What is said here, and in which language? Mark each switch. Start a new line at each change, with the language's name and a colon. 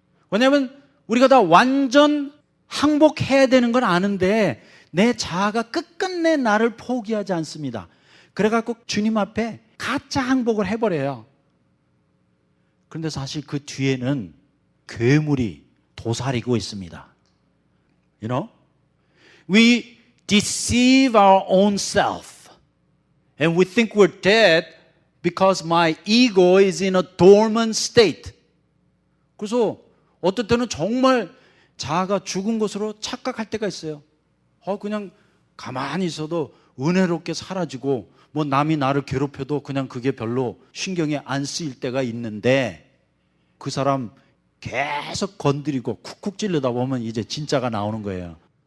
Korean: 왜냐하면 우리가 다 완전 항복해야 되는 건 아는데 내 자아가 끝끝내 나를 포기하지 않습니다. 그래갖고 주님 앞에 가짜 항복을 해버려요. 그런데 사실 그 뒤에는 괴물이 도사리고 있습니다.
English: You know? We deceive our own self and we think we're dead because my ego is in a dormant state.
Korean: 그래서 어떨 때는 정말 자아가 죽은 것으로 착각할 때가 있어요. 그냥 가만히 있어도 은혜롭게 사라지고 뭐 남이 나를 괴롭혀도 그냥 그게 별로 신경이 안 쓰일 때가 있는데 그 사람 계속 건드리고 쿡쿡 찔르다 보면 이제 진짜가 나오는 거예요.